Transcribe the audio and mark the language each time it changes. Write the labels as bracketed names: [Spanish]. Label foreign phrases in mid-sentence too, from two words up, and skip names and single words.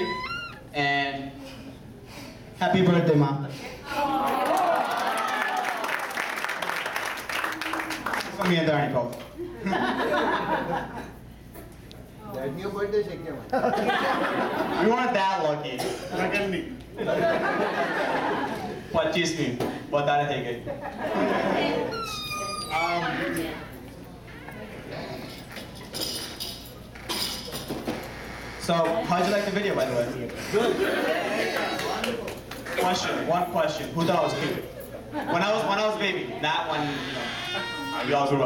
[English] And happy birthday, Mom. From me and Darnie Pope. New birthday [Gujarati] છે કેમ [English] We weren't that lucky. [Gujarati] 25મી વધારે થઈ ગઈ. [English] So, how'd you like the video, by the way? Good. One question. Who thought I was cute? When I was a baby, not when we all grew up.